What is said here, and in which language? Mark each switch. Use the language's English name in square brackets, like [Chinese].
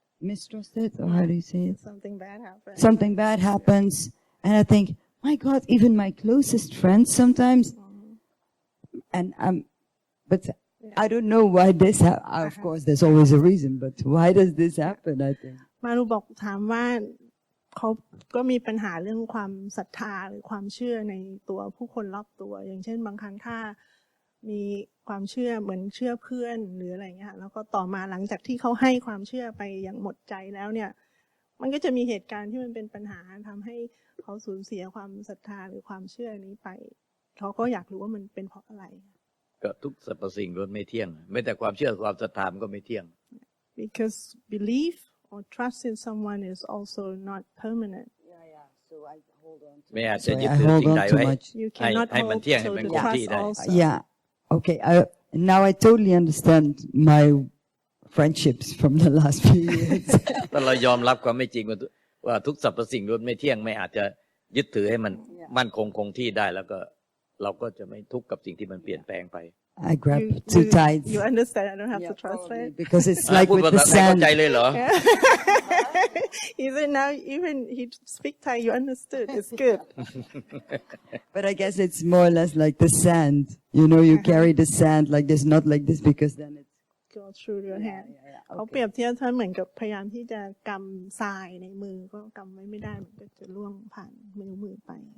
[English] mistrusted or how do you say it something bad happens and I think my God even my closest friends sometimes and but I don't know why this of course there's always a reason but why does this happen I think [Thai] มารุบอกถามว่าเขาก็มีปัญหาเรื่องความศรัทธาหรือความเชื่อในตัวผู้คนรอบตัวอย่างเช่นบางครั้งถ้ามีความเชื่อเหมือนเชื่อเพื่อนหรืออะไรเงี้ยแล้วก็ต่อมาหลังจากที่เขาให้ความเชื่อไปอย่างหมดใจแล้วเนี่ยมันก็จะมีเหตุการณ์ที่มันเป็นปัญหาทำให้เขาสูญเสียความศรัทธาหรือความเชื่อนี้ไปเขาก็อยากรู้ว่ามันเป็นเพราะอะไร ก็ทุกสรรพสิ่งล้วนไม่เที่ยงแม้แต่ความเชื่อความศรัทธาก็ไม่เที่ยง [English] Because belief or trust in someone is also not permanent. So I hold on to [Thai] ไม่อาจจะยึดถือสิ่งใดไว้ให้มันเที่ยงให้มันคงที่ได้ [English] Yeah. Okay. Now I totally understand my friendships from the last few years. [Thai] แต่เรายอมรับความไม่จริงว่าทุกสรรพสิ่งล้วนไม่เที่ยงไม่อาจจะยึดถือให้มันมั่นคงที่ได้แล้วก็เราก็จะไม่ทุกข์กับสิ่งที่มันเปลี่ยนแปลงไป [English] I grab too tight. You understand? I don't have to translate because it's like with the sand. [Thai] เข้าใจเลยเหรอ [English] He said now even he speak Thai you understood. It's good. But I guess it's more or less like the sand. You know, you carry the sand like this, not like this, because then it go through your hand. [Thai] เขาเปรียบเทียบท่านเหมือนกับพยายามที่จะกำทรายในมือก็กำไว้ไม่ได้มันก็จะล่วงผ่านมือไป